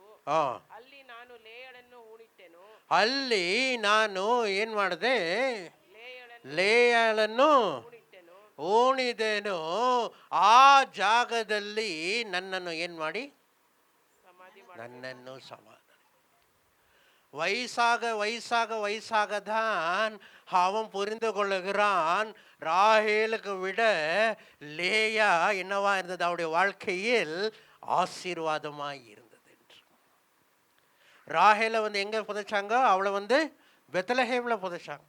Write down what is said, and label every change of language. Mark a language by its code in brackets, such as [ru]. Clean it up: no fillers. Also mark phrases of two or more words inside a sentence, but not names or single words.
[kn] ಅಲ್ಲಿ ನಾನು ಲೇಯಳನ್ನು ಹೂಣಿಟ್ಟೆನು. ಅಲ್ಲಿ ನಾನು ಏನ್ ಮಾಡಿದೆ? ಲೇಯಳನ್ನು ಹೂಣಿದೆನು. ಆ ಜಾಗದಲ್ಲಿ ನನ್ನನ್ನು ಏನ್ ಮಾಡಿ? ನನ್ನನ್ನು ಸಮಾಧಿ. [ta] வயசாகதான் அவன் புரிந்து கொள்ளுகிறான், ராகேலுக்கு விட லேயா என்னவா இருந்தது? அவருடைய வாழ்க்கையில் ஆசீர்வாதமாய் இருந்தது என்று. ராகேலை எங்க புதைச்சாங்க? அவளை பெத்லஹேம்ல புதைச்சாங்க.